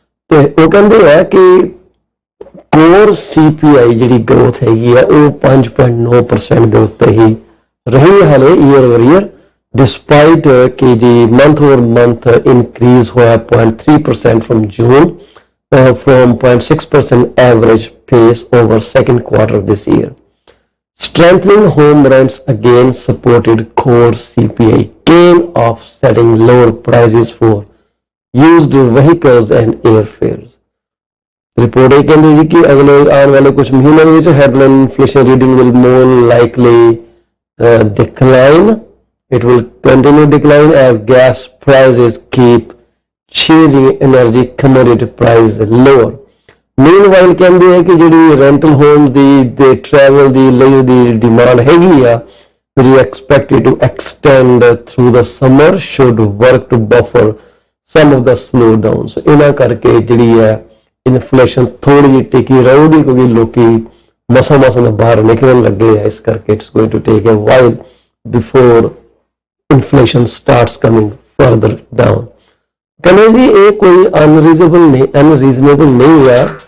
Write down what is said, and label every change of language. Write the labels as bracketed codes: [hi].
[pa] ਤੇ ਉਹ ਕਹਿੰਦੇ ਆ ਕਿ ਕੋਰ CPI ਜਿਹੜੀ ਗਰੋਥ ਹੈਗੀ ਆ ਉਹ 5.9% ਦੇ ਉੱਤੇ ਹੀ ਰਹੀ ਹਾਲੇ ਈਅਰ ਓਵਰ ਈਅਰ, ਡਿਸਪਾਈਟ ਕਿ ਜੀ ਮੰਥ ਓਵਰ ਮੰਥ ਇਨਕਰੀਜ਼ ਹੋਇਆ 0.3% firm June [en] from 0.6% average pace over second quarter of this year. Strengthening home rents again supported core CPI gain, offsetting lower prices for used vehicles and airfares. [hi] Report ये कहती है कि अगले आने वाले कुछ महीनों में [en] headline inflation reading will more likely decline. It will continue decline as gas prices keep changing energy commodity price lower. Meanwhile [pa] ਕਹਿੰਦੇ ਹੈ ਕਿ ਜਿਹੜੀ rental homes ਦੀ travel ਦੀ ਲਈ ਦੀ demand ਹੈਗੀ ਆ [en] which is expected to extend through the summer should work to buffer some of the slowdown. [pa] So ਇਹਨਾਂ ਕਰਕੇ ਜਿਹੜੀ ਹੈ ਇਨਫਲੇਸ਼ਨ ਥੋੜੀ ਜਿਹੀ ਟਿਕੀ ਰਹੂਗੀ ਕਿਉਂਕਿ ਲੋਕੀ ਮਸਾਂ ਦਾ ਬਾਹਰ ਨਿਕਲਣ ਲੱਗੇ ਆ, ਇਸ ਕਰਕੇ [en] it's going to take a while before inflation starts coming further down. [pa] ਕਹਿੰਦੇ ਜੀ ਇਹ ਕੋਈ ਅਨਰੀਜ਼ਨੇਬਲ ਨਹੀਂ ਹੈ।